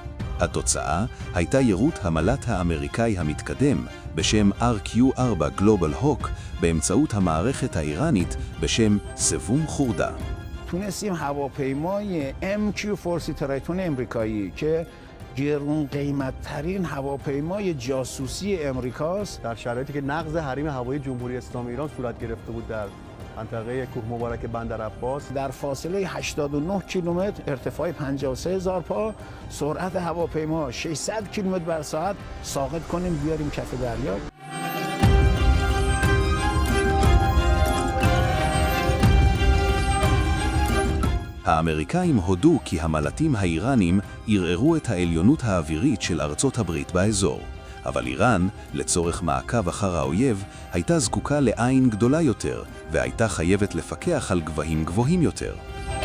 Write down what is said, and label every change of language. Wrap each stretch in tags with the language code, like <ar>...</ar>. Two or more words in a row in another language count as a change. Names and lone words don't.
<he>התוצאה הייתה יירוט המל"ט האמריקאי המתקדם בשם RQ-4 Global Hawk באמצעות המערכת האיראנית בשם סבום חורדה.</he> <fa>تونستیم هواپیمای MQ-4 ترایتون امریکایی که گرون قیمت ترین هواپیمای جاسوسی امریکاست در شرایطی که نقض حریم هوایی جمهوری اسلامی ایران صورت گرفته بود در منطقه کوه مبارک بندر عباس در فاصله 89 کیلومتر ارتفاع 53,000 پا سرعت هواپیما 600 کیلومتر بر ساعت ساقط کنیم بیاریم کف دریا.</fa> <he>האמריקאים הודו כי המל"טים האיראנים ערערו את העליונות האווירית של ארצות הברית באזור. אבל איראן, לצורך מעקב אחר האויב, הייתה זקוקה לעין גדולה יותר, והייתה חייבת לפקח על גבהים גבוהים יותר.</he>